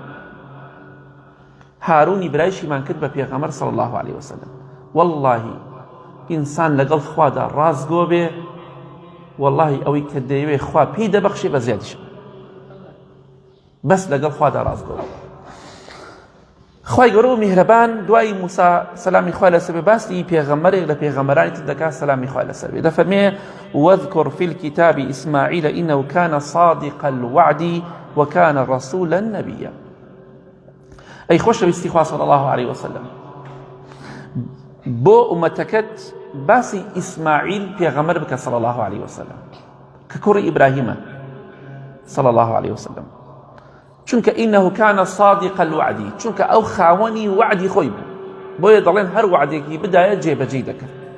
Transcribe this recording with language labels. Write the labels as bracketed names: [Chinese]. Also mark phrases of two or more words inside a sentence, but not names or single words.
[Central Kurdish] هارونی برایشیمان کرد بە پێغەمبەر [Arabic] صلی الله عليه وسلم [Central Kurdish] واللهی ئینسان لەگەڵ خوادا ڕازگۆ بێ واللهی ئەوەی کە دەیەوێ خوا پێی دەبەخشێ بە زیادیش بەس لەگەڵ خوادا ڕازگۆ بێ خوای گەورە و میهرەبان دوای موسا سەلامی خوای لەسەر بێ باسی پێغەمبەرێک لە پێغەمبەرانی تر دەکات سەلامی خوای لەسەر بێ دەفەرمێ [Arabic] واذكر في الكتاب إسماعيل إنه كان صادق الوعد وكان رسولا نبيا [Central Kurdish] أي خۆشەویستی خوا [Arabic] صلی الله عليه وسلم [Central Kurdish] بۆ ئومەتەکەت باسی ئیسماعیل پێغەمبەر بکە [Arabic] صلی الله عليه وسلم [Central Kurdish] کە کوڕی ئیبراهیمە [Arabic] صلی الله عليه وسلم [Central Kurdish] چونکە [Arabic] ئینەه کانە صادق الوعد [Central Kurdish] چونکە ئەو خاوەنی وعدی خۆی بوو بۆیە دەڵێن هەر وعدێکی بدایە جێبەجێی دەکرد